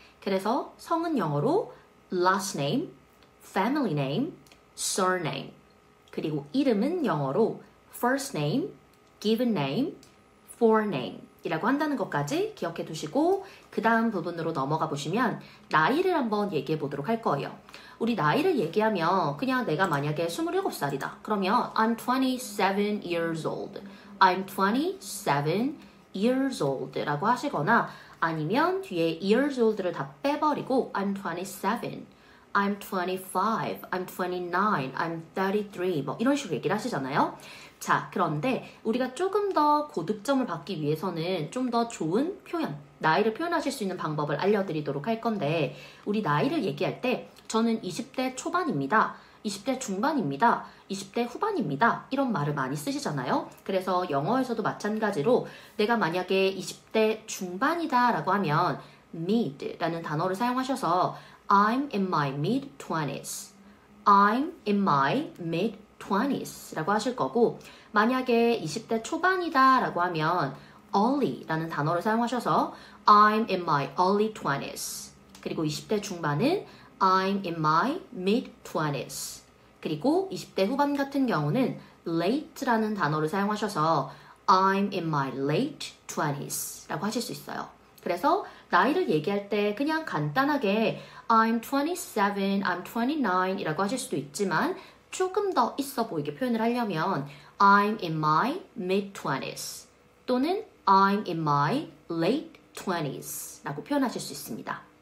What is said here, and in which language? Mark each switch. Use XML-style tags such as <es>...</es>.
<ko>그래서 성은 영어로</ko> <en>last name, family name, surname</en> <ko>그리고 이름은 영어로</ko> <en>first name, given name, forename</en> <ko>이라고 한다는 것까지 기억해 두시고 그 다음 부분으로 넘어가 보시면 나이를 한번 얘기해 보도록 할 거예요. 우리 나이를 얘기하면 그냥 내가 만약에 27살이다.</ko> <en>그러면 I'm 27 years old. I'm 27 years old</en> <ko>라고 하시거나 아니면 뒤에</ko> <en>years old를</en> <ko>다 빼버리고</ko> <en>I'm 27, I'm 25, I'm 29, I'm 33</en> <ko>뭐 이런 식으로 얘기를 하시잖아요. 자, 그런데 우리가 조금 더 고득점을 받기 위해서는 좀 더 좋은 표현, 나이를 표현하실 수 있는 방법을 알려드리도록 할 건데 우리 나이를 얘기할 때 저는 20대 초반입니다. 20대 중반입니다. 20대 후반입니다. 이런 말을 많이 쓰시잖아요. 그래서 영어에서도 마찬가지로 내가 만약에 20대 중반이다 라고 하면 mid라는 단어를 사용하셔서</ko> <en>I'm in my mid-20s. I'm in my mid-20s</en> <ko>라고 하실 거고 만약에 20대 초반이다 라고 하면 early 라는 단어를 사용하셔서</ko> <en>I'm in my early 20s.</en> <ko>그리고 20대 중반은</ko> <en>I'm in my mid-20s.</en> <ko>그리고 20대 후반 같은 경우는 late라는 단어를 사용하셔서</ko> <en>I'm in my late 20s</en> <ko>라고 하실 수 있어요. 그래서 나이를 얘기할 때 그냥 간단하게</ko> <en>I'm 27, I'm 29</en> <ko>이라고 하실 수도 있지만 조금 더 있어 보이게 표현을 하려면</ko> <en>I'm in my mid-20s</en> <ko>또는</ko> <en>I'm in my late 20s</en> <ko>라고 표현하실 수 있습니다.</ko>